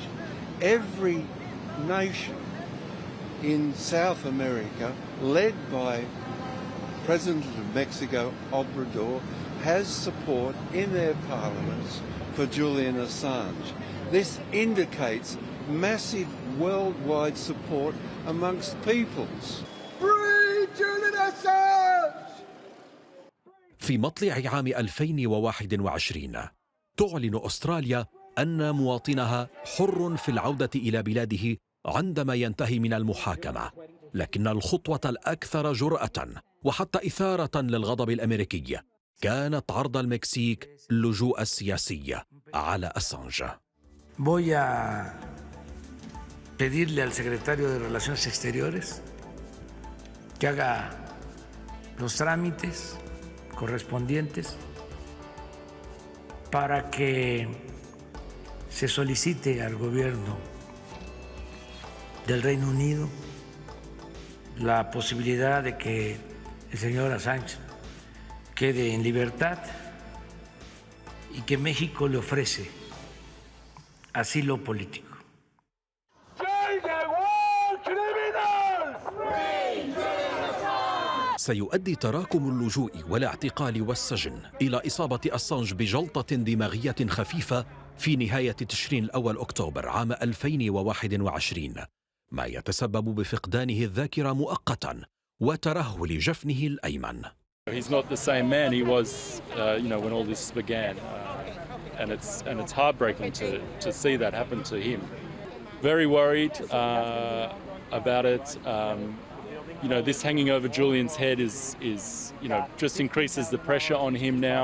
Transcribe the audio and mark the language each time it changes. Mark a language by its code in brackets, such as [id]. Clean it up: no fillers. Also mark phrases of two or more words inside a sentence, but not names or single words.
[en] Every nation in South America, led by President of Mexico, Obrador, has support in their parliaments for Julian Assange. This indicates massive worldwide support amongst peoples. Free Julian Assange! [ar] في مطلع عام 2021 تعلن أستراليا أن مواطنها حر في العودة إلى بلاده عندما ينتهي من المحاكمة، لكن الخطوة الأكثر جرأة وحتى إثارة للغضب الأمريكي كانت عرض المكسيك اللجوء السياسي على أسانج. [es] Voy a pedirle al secretario de Relaciones Exteriores que haga los trámites correspondientes para que se solicite al gobierno del Reino Unido la posibilidad de que el señor Assange quede en libertad y que México le ofrece asilo político. [ar] سيؤدي تراكم اللجوء والاعتقال والسجن إلى إصابة أسانج بجلطة دماغية خفيفة في نهاية تشرين الأول أكتوبر عام 2021، ما يتسبب بفقدانه الذاكرة مؤقتا وترهل جفنه الأيمن. [en] He's not the same man he was, when all this began, and it's heartbreaking to see that happen to him. Very worried about it. This hanging over Julian's head is just increases the pressure on him now.